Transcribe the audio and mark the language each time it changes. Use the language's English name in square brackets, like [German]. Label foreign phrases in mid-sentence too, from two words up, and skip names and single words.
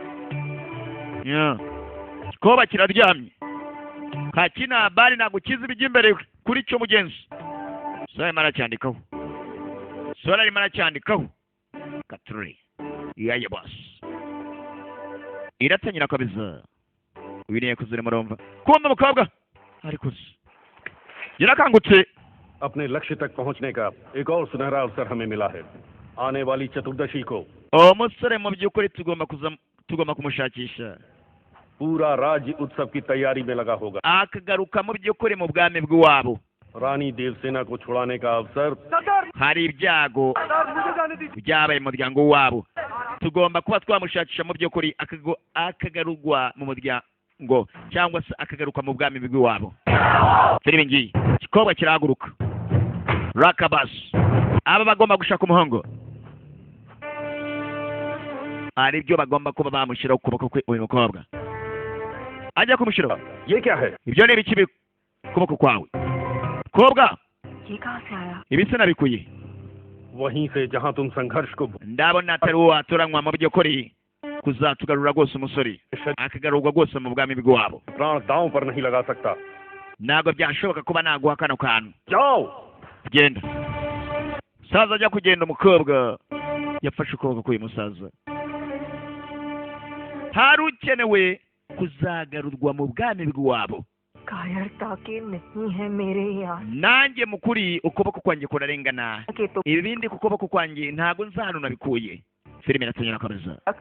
[Kinyarwanda] koba kiraryamye kakina bari ntabwo kizi ibijya imbere kuri cyo mugenzi sore arimo aracyandikaho katurore yaye bosi iratangira kabisa uyu niye kuzira murumva kumva umukobwa ariko yarakangutse [Hindi] अपने लक्ष्य तक पहुंचने का एक और सुनहरा अवसर हमें मिला है आने वाली चतुर्दशी को [Kinyarwanda] musore mu by'ukuri tugomba kumushakisha [Hindi] पूरा राज्य उत्सव की तैयारी में लगा होगा [Kinyarwanda] akagaruka mu by'ukuri mu bwami bw'iwabo [Hindi] रानी देवसेना को छुड़ाने का अवसर [Kinyarwanda] hari ibyago byabaye mu muryango wabo tugomba kuba twamushakisha mu by'ukuri akagarurwa mu muryango cyangwa se akagaruka mu bwami bw'iwabo filime ngiyi ikikobwa kirahaguruka rakabas aba bagomba gushaka umuhungu hari ibyo bagomba kuba bamushyiraho ukuboko kwe uyu mukobwa ajya kumushyiraho ibyo ni ibiki kuboko kwawe kobwa ibi se nabikuye [Hindi] वहीं से जहां तुम संघर्ष को [Kinyarwanda] ndabona atari wowe watoranywa mu by'ukuri kuzatugarura rwose umusore akagarurwa rwose mu bwami bw'iwabo [Hindi] प्राण दांव पर नहीं लगा सकता [Kinyarwanda] ntabwo byashoboka kuba naguha kano kantu [Hindi] जाओ [Kinyarwanda] genda saza ajya kugenda umukobwa yafashe ukuboko k'uyu musaza hari ukenewe kuzagarurwa mu bwami bw'iwabo nanjye mukuri ukuboko kwanjye kurarengana ibindi ku kuboko kwanjye ntabwo nzi ahantu nabikuye filime iratangira kabisa